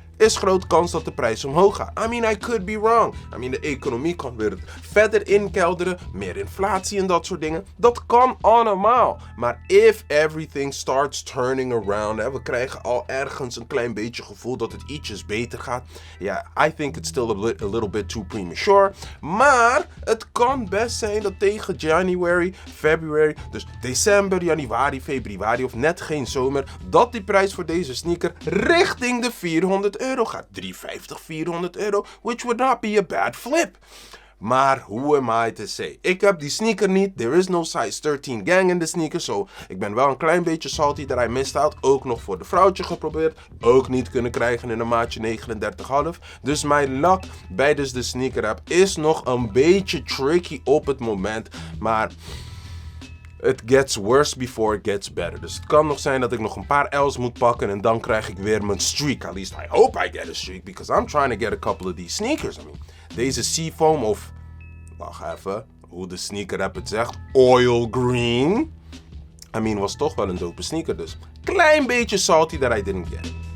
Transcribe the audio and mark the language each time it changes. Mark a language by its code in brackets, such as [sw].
[nl] is grote kans dat de prijs omhoog gaat. [en] I mean, I could be wrong. [nl] I mean, de economie kan weer verder inkelderen, meer inflatie en dat soort dingen. Dat kan allemaal. Maar [en] if everything starts turning around, [nl] we krijgen al ergens een klein beetje gevoel dat het ietsjes beter gaat. [en] Ja, I think it's still a little bit too premature. [nl] Maar het kan best zijn dat tegen January, February, dus december, januari, februari of net geen zomer, dat die prijs voor deze sneaker richting de €400 gaat. [en] €350, €400, which would not be a bad flip. Maar who am I to say? [nl] Ik heb die sneaker niet. [en] There is no size 13 gang in de sneaker. [nl] So ik ben wel een klein beetje salty [en] that I missed out. [nl] Ook nog voor de vrouwtje geprobeerd. Ook niet kunnen krijgen in een maatje 39,5. Dus mijn luck bij dus de sneaker app is nog een beetje tricky op het moment. [en] Maar it gets worse before it gets better. [nl] Dus het kan nog zijn dat ik nog een paar L's moet pakken en dan krijg ik weer mijn streak. [en] At least I hope I get a streak because I'm trying to get a couple of these sneakers. [nl] I mean, deze Seafoam of, wacht even, hoe de sneaker app het zegt, oil green. I mean, was toch wel een dope sneaker dus. Klein beetje salty [en] that I didn't get it.